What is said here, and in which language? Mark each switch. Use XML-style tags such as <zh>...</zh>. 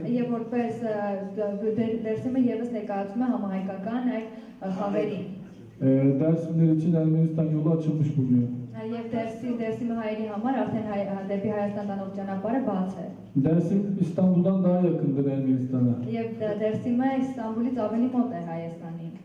<hy>Եվ որպես դերսիմը եւս ներկայացում է համահայկական այդ խաղերին։</hy> <tr>Dersimler için Ermenistan yolu açılmış bulunuyor.</tr> <hy>Եվ դերսիմի հայերի համար արդեն դեպի Հայաստան տանող ճանապարհը բաց է։</hy> <tr>Dersim İstanbul'dan daha yakındır Ermenistan'a.</tr> <hy>Եվ դերսիմը Իստանբուլից ավելի մոտ է Հայաստանին։</hy>